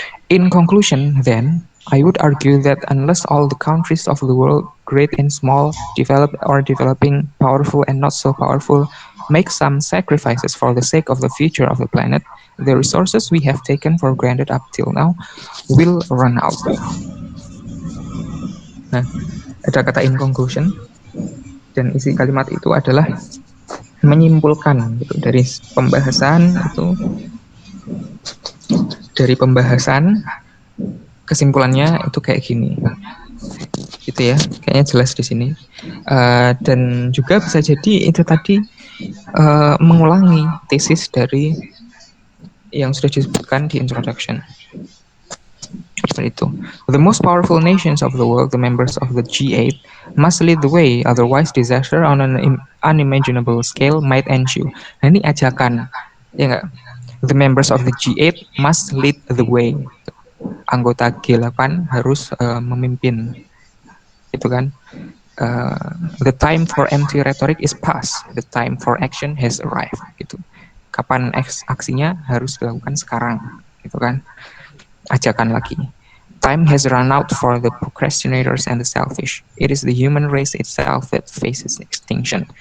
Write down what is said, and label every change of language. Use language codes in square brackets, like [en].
[en] In conclusion, then, I would argue that unless all the countries of the world, great and small, developed or developing, powerful and not so powerful, make some sacrifices for the sake of the future of the planet, the resources we have taken for granted up till now will run out. [id] Nah, ada kata in conclusion, dan isi kalimat itu adalah menyimpulkan gitu, dari pembahasan itu, dari pembahasan kesimpulannya itu kayak gini gitu ya, kayaknya jelas di sini. Dan juga bisa jadi itu tadi mengulangi tesis dari yang sudah disebutkan di introduction. Seperti itu. [en] The most powerful nations of the world, the members of the G8, must lead the way, otherwise disaster on an unimaginable scale might ensue. [id] Nah, ini ajakan, ya nggak? [en] The members of the G8 must lead the way. [id] Anggota G8 harus memimpin, gitu kan? [en] The time for empty rhetoric is past. The time for action has arrived. [id] Gitu. Kapan aksinya harus dilakukan sekarang, gitu kan? Ajakan lagi. [en] Time has run out for the procrastinators and the selfish. It is the human race itself that faces extinction.